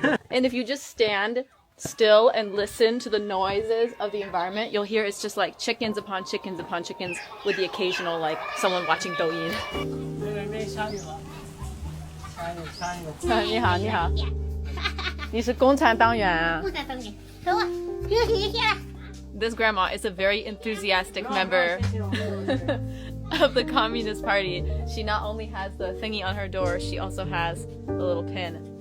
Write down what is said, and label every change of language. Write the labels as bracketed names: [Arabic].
[English] And if you just stand still and listen to the noises of the environment, you'll hear it's just like chickens upon chickens upon chickens with the occasional like someone watching Douyin. [Chinese] 你好，你好，你是共产党员啊？共产党员，走啊，学下。 [English] This grandma is a very enthusiastic member of the Communist Party. She not only has the thingy on her door, she also has the little pin.